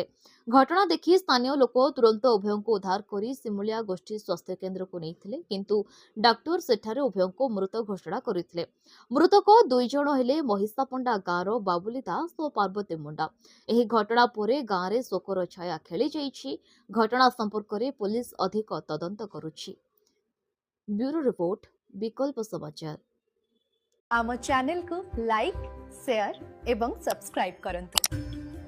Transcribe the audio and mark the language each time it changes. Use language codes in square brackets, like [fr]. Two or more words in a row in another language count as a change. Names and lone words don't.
[or] ଘଟଣା ଦେଖି ସ୍ଥାନୀୟ ଲୋକ ତୁରନ୍ତ ଉଭୟଙ୍କୁ ଉଦ୍ଧାର କରି ସିମୁଳିଆ ଗୋଷ୍ଠୀ ସ୍ୱାସ୍ଥ୍ୟ କେନ୍ଦ୍ରକୁ ନେଇଥିଲେ, କିନ୍ତୁ ଡାକ୍ତର ସେଠାରେ ଉଭୟଙ୍କୁ ମୃତ ଘୋଷଣା କରିଥିଲେ। ମୃତକ ଦୁଇ ଜଣ ହେଲେ ମହିଷାପଣ୍ଡା ଗାଁର ବାବୁଲି ଦାସ ଓ ପାର୍ବତୀ ମୁଣ୍ଡା। ଏହି ଘଟଣା ପରେ ଗାଁରେ ଶୋକର ଛାୟା ଖେଳିଯାଇଛି। ଘଟଣା ସମ୍ପର୍କରେ ପୋଲିସ ଅଧିକ ତଦନ୍ତ କରୁଛି। ବ୍ୟୁରୋ ରିପୋର୍ଟ, ବିକଳ୍ପ समाचार। ଆମ ଚ୍ୟାନେଲ କୁ ଲାଇକ, ସେୟାର ଏବଂ ସବସ୍କ୍ରାଇବ କରନ୍ତୁ।